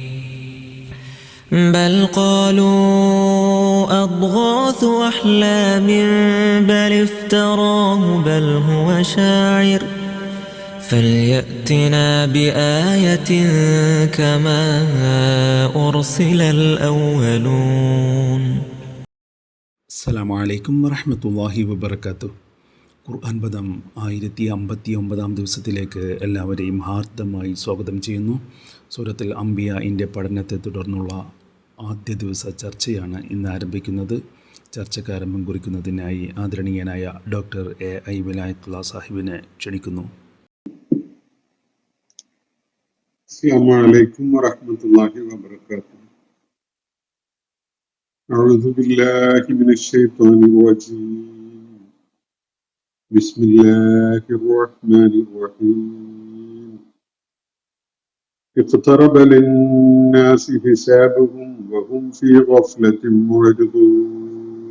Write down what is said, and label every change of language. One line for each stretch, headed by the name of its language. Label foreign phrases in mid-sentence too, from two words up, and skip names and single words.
Arabic: بل قالوا أضغاث أحلام بل افتراه بل هو شاعر فليأتنا بآية كما أرسل الأولون. السلام عليكم ورحمة الله وبركاته.
Malayalam: ഖുർആൻ പദം 1059 ദിവസത്തിലേക്ക് എല്ലാവരെയും ഹാർദമായി സ്വാഗതം ചെയ്യുന്നു. സൂറത്തുൽ അംബിയാഇൻ്റെ പഠനത്തെ തുടർന്നുള്ള ആദ്യ ദിവസ ചർച്ചയാണ് ഇന്ന് ആരംഭിക്കുന്നത്. ചർച്ചയ്ക്ക് ആരംഭം കുറിക്കുന്നതിനായി ആദരണീയനായ ഡോക്ടർ എ.ഐ. വിലായത്തുള്ള സാഹിബിനെ ക്ഷണിക്കുന്നു.
Arabic: السلام عليكم ورحمة الله وبركاته. أعوذ بالله من الشيطان الرجيم. بسم الله الرحمن الرحيم. اقترب للناس حسابهم وهم في غفلة معرضون.